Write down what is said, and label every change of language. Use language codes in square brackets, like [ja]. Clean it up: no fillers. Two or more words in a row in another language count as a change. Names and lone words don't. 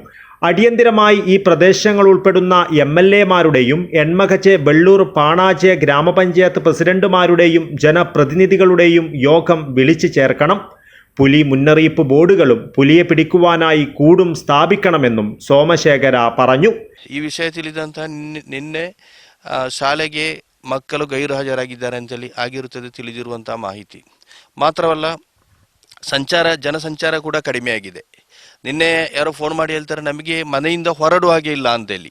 [ml] അടിയന്തിരമായി ഈ പ്രദേശങ്ങൾ ഉൾപ്പെടുന്ന MLAമാരുടെയും എൺമകജെ, വെള്ളൂർ, പാണാജെ ഗ്രാമപഞ്ചായത്ത് പ്രസിഡന്റുമാരുടെയും ജനപ്രതിനിധികളുടെയും യോഗം വിളിച്ചു ചേർക്കണം. പുലി മുന്നറിയിപ്പ് ബോർഡുകളും പുലിയെ പിടിക്കുവാനായി കൂടും സ്ഥാപിക്കണമെന്നും സോമശേഖര പറഞ്ഞു. [kn] ಈ ವಿಷಯದಲ್ಲಿದ್ದಂಥ ನಿನ್ನೆ ಶಾಲೆಗೆ ಮಕ್ಕಳು ಗೈರು ಹಾಜರಾಗಿದ್ದಾರೆ ಅಂತೇಳಿ ಆಗಿರುತ್ತದೆ ತಿಳಿದಿರುವಂಥ ಮಾಹಿತಿ. ಮಾತ್ರವಲ್ಲ, ಜನಸಂಚಾರ ಕೂಡ ಕಡಿಮೆಯಾಗಿದೆ. ನಿನ್ನೆ ಯಾರೋ ಫೋನ್ ಮಾಡಿ ಹೇಳ್ತಾರೆ ನಮಗೆ ಮನೆಯಿಂದ ಹೊರಡುವ ಹಾಗೆ ಇಲ್ಲ ಅಂತೇಳಿ.